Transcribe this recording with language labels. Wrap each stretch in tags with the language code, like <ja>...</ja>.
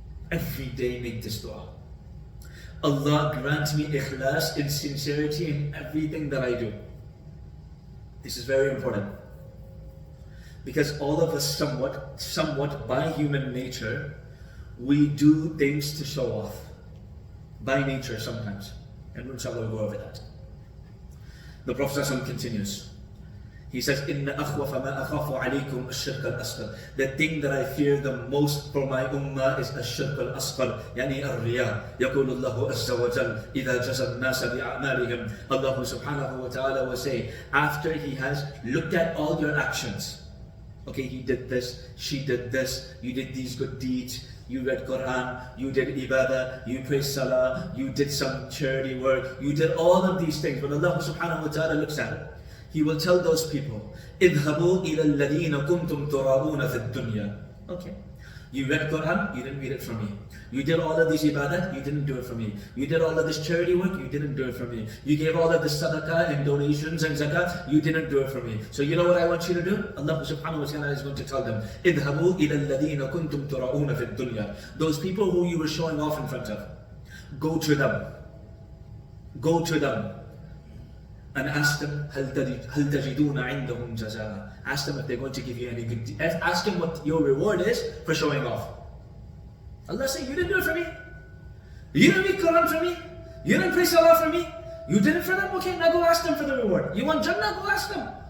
<en>Every day make this dua. Allah, grant me ikhlas and sincerity in everything that I do. This is very important. Because all of us somewhat by human nature, we do things to show off. By nature sometimes. And inshallah we'll go over that. The Prophet ﷺ continues. He says,</en> <ar>إِنَّ أَخْوَفَ مَا أَخَافُ عَلَيْكُمْ الشِّرْكَ الْأَصْغَرِ.</ar> <en>The thing that I fear the most for my ummah is</en> <ar>الشِّرْكَ الْأَصْغَرِ, يعني الرِّيَاء. يقول الله عز وجل إِذَا جَزَى النَّاسَ بِأَعْمَالِهِمْ.</ar> <en>Allah subhanahu wa ta'ala will say, after He has looked at all your actions. Okay, you did this, she did this, you did these good deeds, you read Quran, you did ibadah, you prayed salah, you did some charity work, you did all of these things. When Allah subhanahu wa ta'ala looks at it, He will tell those people,</en> <ar>اذهبوا إلى الذين كنتم تراؤون في الدنيا.</ar> <en>Okay, you read Quran, you didn't read it from me. You did all of these ibadat, you didn't do it from me. You did all of this charity work, you didn't do it from me. You gave all of this sadaqah and donations and zakat, you didn't do it from me. So you know what I want you to do? Allah subhanahu wa ta'ala is going to tell them,</en> <ar>اذهبوا إلى الذين كنتم تراؤون في الدنيا.</ar> <en>Those people who you were showing off in front of, go to them. Go to them. And ask them,</en> <ar>هل تجدون عندهم جزاء?</ar> <en>Ask them if they're going to give you any good deed. Ask them what your reward is for showing off. Allah says, you didn't do it for me. You didn't read Quran for me. You didn't pray salah for me. You did it for them? Okay, now go ask them for the reward. You want Jannah? Go ask them.</en>